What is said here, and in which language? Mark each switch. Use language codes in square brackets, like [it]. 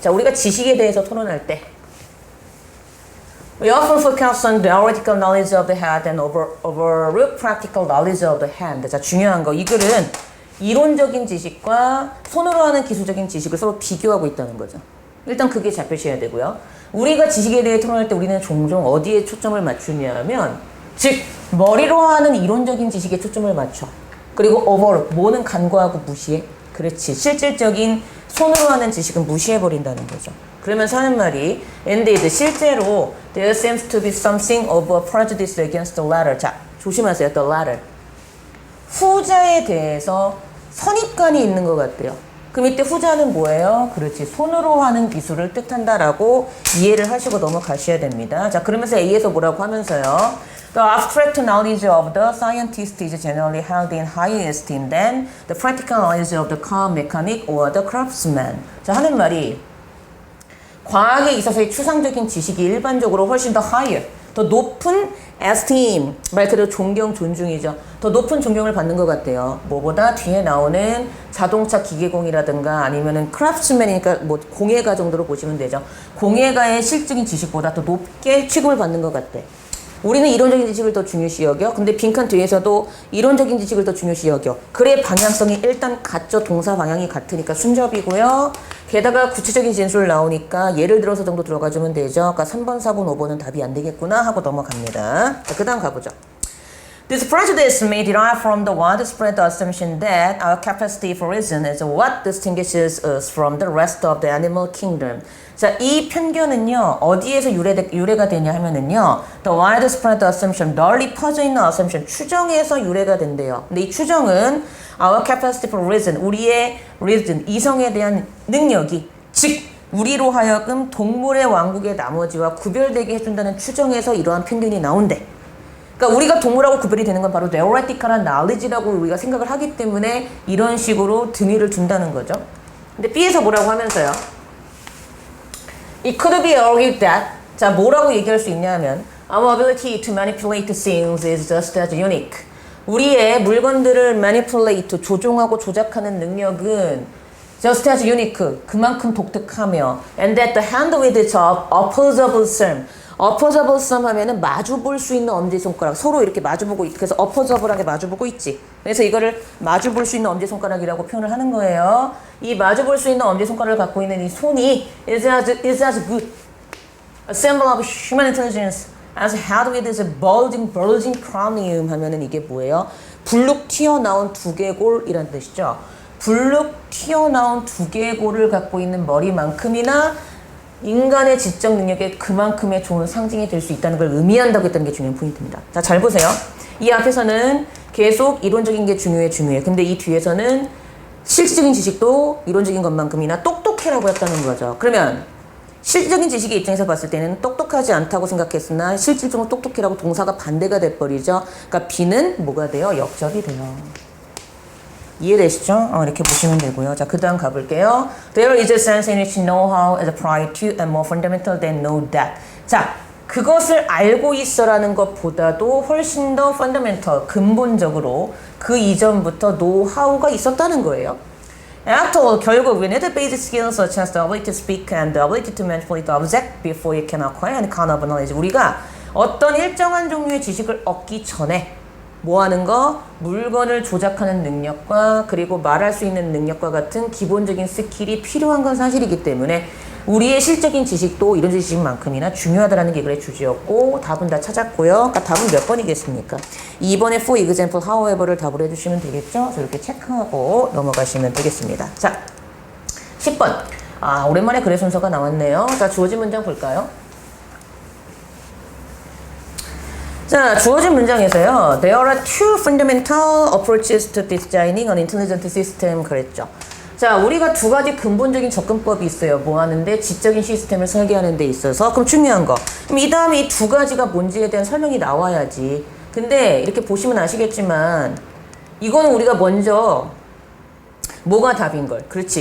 [ko] 자, 우리가 지식에 대해서 토론할 때 [en] We often focus on theoretical knowledge of the head and overlook practical knowledge of the hand. [ko] 자, 중요한 거. 이 글은 이론적인 지식과 손으로 하는 기술적인 지식을 서로 비교하고 있다는 거죠. 일단 그게 잡히셔야 되고요. 우리가 지식에 대해 토론할 때 우리는 종종 어디에 초점을 맞추냐면 즉 머리로 하는 이론적인 지식에 초점을 맞춰. 그리고 overlook, 뭐는 간과하고 무시해. 그렇지. 실질적인 손으로 하는 지식은 무시해버린다는 거죠. 그러면서 하는 말이 [en] indeed [ko] 실제로 [en] there seems to be something of a prejudice against the latter. [ko] 자, 조심하세요. [en] the latter. [ko] 후자에 대해서 선입관이 있는 것 같대요. 그럼 이때 후자는 뭐예요? 그렇지. 손으로 하는 기술을 뜻한다라고 이해를 하시고 넘어가셔야 됩니다. 자, 그러면서 A에서 뭐라고 하면서요. [en] The abstract knowledge of the scientist is generally held in higher esteem than the practical knowledge of the car mechanic or the craftsman. [ko] 자, 하는 말이 과학에 있어서의 추상적인 지식이 일반적으로 훨씬 더 higher, 더 높은 esteem, 말 그대로 존경, 존중이죠. 더 높은 존경을 받는 것 같아요. 뭐보다 뒤에 나오는 자동차 기계공이라든가 아니면은 craftsman이니까 뭐 공예가 정도로 보시면 되죠. 공예가의 실질적인 지식보다 더 높게 취급을 받는 것 같아. 우리는 이론적인 지식을 더 중요시 여겨. 근데 빈칸 뒤에서도 이론적인 지식을 더 중요시 여겨. 글의 방향성이 일단 같죠. 동사 방향이 같으니까 순접이고요. 게다가 구체적인 진술 나오니까 예를 들어서 정도 들어가주면 되죠. 그러니까 3번, 4번, 5번은 답이 안 되겠구나 하고 넘어갑니다. 자, 그 다음 가보죠. [en] This prejudice may derive from the widespread assumption that our capacity for reason is what distinguishes us from the rest of the animal kingdom. [ko] 자, 이 편견은요, 어디에서 유래가 되냐 하면은요, [en] the widespread assumption, [ko] 널리 퍼져 있는 assumption, 추정에서 유래가 된대요. 근데 이 추정은 [en] our capacity for reason, [ko] 우리의 reason, 이성에 대한 능력이, 즉, 우리로 하여금 동물의 왕국의 나머지와 구별되게 해준다는 추정에서 이러한 편견이 나온대. 그러니까 우리가 동물하고 구별이 되는 건 바로 theoretical한 knowledge라고 우리가 생각을 하기 때문에 이런 식으로 등위를 준다는 거죠. 근데 B에서 뭐라고 하면서요. [en] It could be argued that, [ko] 자, 뭐라고 얘기할 수 있냐 하면 [en] our ability to manipulate things is just as unique. [ko] 우리의 물건들을 manipulate, 조종하고 조작하는 능력은 [en] just as unique, [ko] 그만큼 독특하며 [en] and that the hand with its opposable thumb, [ko] opposable thumb 하면은 마주볼 수 있는 엄지손가락, 서로 이렇게 마주보고 그래서 opposable하게 마주보고 있지. 그래서 이거를 마주볼 수 있는 엄지손가락이라고 표현을 하는 거예요. 이 마주볼 수 있는 엄지손가락을 갖고 있는 이 손이 [en] is as good a symbol of human intelligence as had with its bulging cranium [ko] 하면은 이게 뭐예요? 불룩 튀어나온 두개골이란 뜻이죠. 불룩 튀어나온 두개골을 갖고 있는 머리만큼이나 인간의 지적 능력에 그만큼의 좋은 상징이 될 수 있다는 걸 의미한다고 했다는 게 중요한 포인트입니다. 자, 잘 보세요. 이 앞에서는 계속 이론적인 게 중요해. 근데 이 뒤에서는 실질적인 지식도 이론적인 것만큼이나 똑똑해. 똑똑해라고 했다는 거죠. 그러면 실질적인 지식의 입장에서 봤을 때는 똑똑하지 않다고 생각했으나 실질적으로 똑똑해라고 동사가 반대가 돼버리죠. 그러니까 B는 뭐가 돼요? 역접이 돼요. 이해되시죠? 이렇게 보시면 되고요. 자, 그 다음 가볼게요. [en] There is a sense in which know-how is prior to and more fundamental than know that. [ko] 자, 그것을 알고 있어라는 것보다도 훨씬 더 fundamental, 근본적으로 그 이전부터 know-how가 있었다는 거예요. [en] After all, [ko] 결국 [en] we need basic skills such as the ability to speak and the ability to manipulate the object before you can acquire any kind of knowledge. [ko] 우리가 어떤 일정한 종류의 지식을 얻기 전에 뭐 하는 거? 물건을 조작하는 능력과 그리고 말할 수 있는 능력과 같은 기본적인 스킬이 필요한 건 사실이기 때문에 우리의 실적인 지식도 이런 지식만큼이나 중요하다는 게 글의 주제였고 답은 다 찾았고요. 그러니까 답은 몇 번이겠습니까? 2번에 [en] for example, however [ko] 를 답을 해주시면 되겠죠? 그래서 이렇게 체크하고 넘어가시면 되겠습니다. 자, 10번. 오랜만에 글의 순서가 나왔네요. 자, 주어진 문장 볼까요? 자, 주어진 문장에서요. [en] There are two fundamental approaches to designing an intelligent system [ko] 그랬죠. 자, 우리가 두 가지 근본적인 접근법이 있어요. 뭐 하는데? 지적인 시스템을 설계하는 데 있어서. 그럼 중요한 거. 그럼 이 다음에 이 두 가지가 뭔지에 대한 설명이 나와야지. 근데 이렇게 보시면 아시겠지만 이거는 우리가 먼저 뭐가 답인 걸. 그렇지.